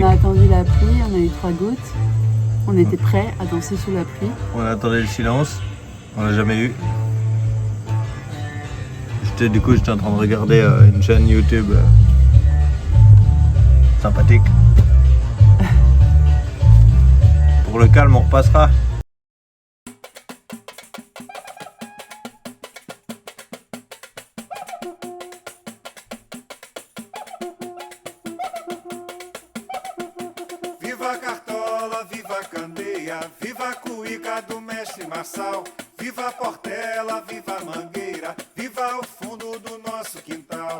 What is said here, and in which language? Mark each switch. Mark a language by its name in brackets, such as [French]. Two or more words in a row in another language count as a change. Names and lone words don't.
[French] On a attendu la pluie, on a eu 3 gouttes. On était prêts à danser sous la pluie. On attendait le silence. On l'a jamais eu. Du coup, j'étais en train de regarder une chaîne YouTube sympathique. Pour le calme, on repassera. [Portuguese] Viva a Cartola, viva a Candeia, viva a cuíca do mestre Marçal, viva a Portela, viva a Mangueira, viva o fundo do nosso quintal.